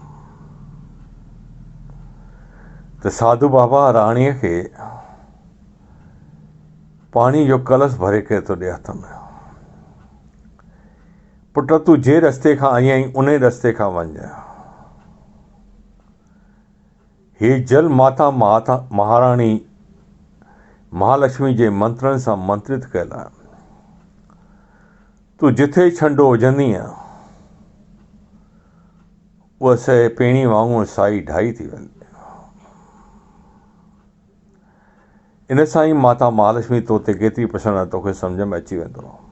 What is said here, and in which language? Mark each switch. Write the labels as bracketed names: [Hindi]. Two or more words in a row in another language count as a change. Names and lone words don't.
[Sindhi] त साधू बाबा राणीअ खे पाणी जो कलश भरे करे थो ॾिए हथ में। पुट तूं जे रस्ते खां आई आहीं उन रस्ते खां वञ। हे जल माता महाराणी महालक्ष्मी जे मंत्रनि सां मंत्रित कयल आहे। तूं जिथे छंडो विझंदीअ उहा शइ पेणी वांगुरु साई ढाई थी वेंदी। इन सां ई माता महालक्ष्मी तो ते केतिरी प्रसन्न आहे तोखे सम्झ में अची वेंदो।